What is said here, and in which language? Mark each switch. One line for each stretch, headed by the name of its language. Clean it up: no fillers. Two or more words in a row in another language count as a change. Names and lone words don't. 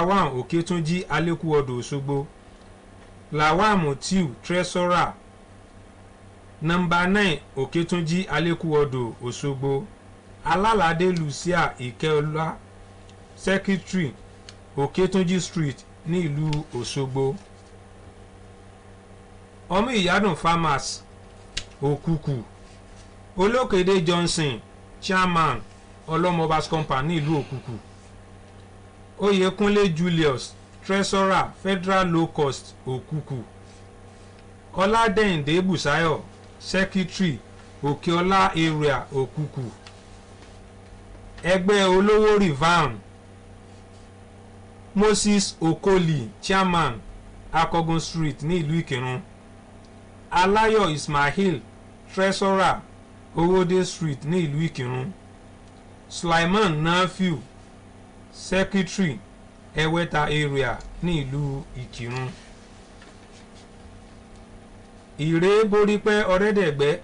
Yoruba: 1 òkètúnjí alẹ́kùọ̀dọ̀ òṣogbo lawal mutiu
English: treasurer number
Yoruba: 9 òkètúnjí alẹ́kùọ̀dọ̀ òṣogbo alálàdé lucia ìkẹ́ọlá secretary òkètúnjí street ní ìlú òṣogbo ọmọ ìyádùn farmers òkùkù olókèdè johnson chairman ọlọ́mọbas company ní ìlú òkùkù oyèkúnlé julius treasurer
English: federal low cost
Yoruba: òkùkù ọládẹ́yìndé bùsáyọ̀ secretary òkèọlá area òkùkù ẹgbẹ́ olówó rivan moses okoli chairman akọgun street ní ìlú ìkírun aláyọ̀ ismail treasurer owóde street ní ìlú ìkírun sulaiman nafiu secretary ẹwẹ́ta area ní ìlú ìkírun ìrè borípẹ́ ọ̀rẹ́dẹ̀gbẹ́